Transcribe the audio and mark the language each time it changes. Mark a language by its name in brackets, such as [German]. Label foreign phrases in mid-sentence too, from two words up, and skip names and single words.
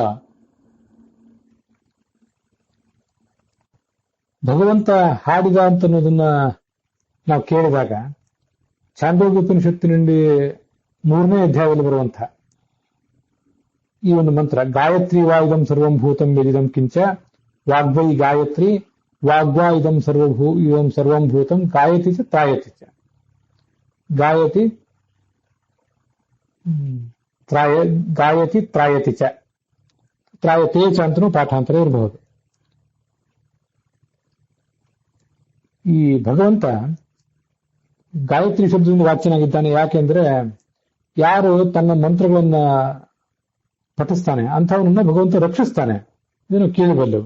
[Kannada] ಭಗವಂತ ಹಾಡಿದ ಅಂತನ್ನೋದನ್ನ ನಾವು ಕೇಳಿದಾಗ ಛಾಂದೋಗ್ಯ ಉಪನಿಷತ್ತಿನಲ್ಲಿ 3ನೇ ಅಧ್ಯಾಯದಲ್ಲಿ ಬರುವಂತಹ ಈ ಒಂದು ಮಂತ್ರ, [Sanskrit] ಗಾಯತ್ರಿ ವಾಯುಧಂ ಸರ್ವಂ ಭೂತಂ ಯದಿದಂ ಕಿಂಚ ವಾಗ್ವೈ ಗಾಯತ್ರಿ ವಾಗ್ವಾ ಇದಂ ಇದಂ ಸರ್ವಂ ಭೂತಂ ಗಾಯತಿ ಚ ತ್ರಾಯತಿ ಚ. ಗಾಯತಿ ತ್ರಾಯತಿ ಚ, ತ್ರಾಯತೇ ಚ [Kannada] ಅಂತನೂ ಪಾಠಾಂತರ ಇರಬಹುದು. ಈ ಭಗವಂತ ಗಾಯತ್ರಿ ಶಬ್ದದಿಂದ ವಾಚ್ಯನಾಗಿದ್ದಾನೆ. ಯಾಕೆಂದ್ರೆ ಯಾರು ತನ್ನ ಮಂತ್ರಗಳನ್ನ ಪಠಿಸ್ತಾನೆ ಅಂಥವನನ್ನ ಭಗವಂತ ರಕ್ಷಿಸ್ತಾನೆ, ಇದನ್ನು ಕೇಳಬಲ್ಲೆವು.